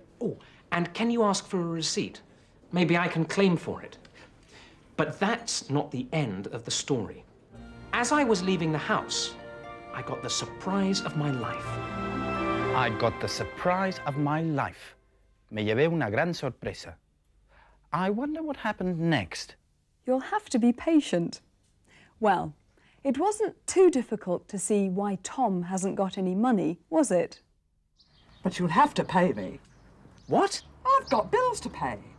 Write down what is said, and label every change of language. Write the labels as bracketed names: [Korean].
[English] Oh, and can you ask for a receipt? Maybe I can claim for it. But that's not the end of the story. As I was leaving the house, I got the surprise of my life. I got the surprise of my life. [Spanish] Me llevé una gran sorpresa. [English] I wonder what happened next. You'll have to be patient. Well, it wasn't too difficult to see why Tom hasn't got any money, was it? But you'll have to pay me. What? I've got bills to pay.